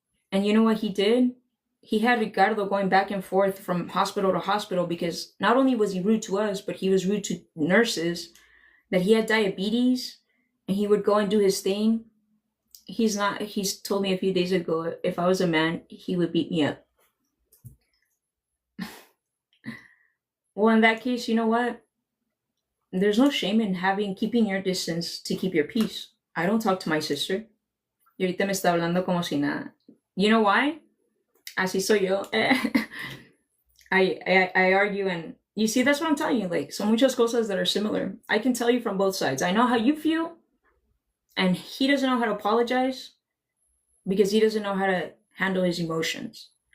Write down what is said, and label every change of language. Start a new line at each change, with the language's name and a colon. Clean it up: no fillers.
English: And you know what he did? He had Ricardo going back and forth from hospital to hospital because not only was he rude to us, but he was rude to nurses, that he had diabetes, and he would go and do his thing. He's told me a few days ago, if I was a man, he would beat me up. Well, in that case, you know what? There's no shame in keeping your distance to keep your peace. I don't talk to my sister.
Spanish: Y ahorita me está hablando como si nada.
English: You know why?
Spanish: Así soy yo.
English: I argue, and you see, that's what I'm telling you. Like,
Spanish: son muchas cosas
English: that are similar. I can tell you from both sides. I know how you feel, and he doesn't know how to apologize because he doesn't know how to handle his emotions.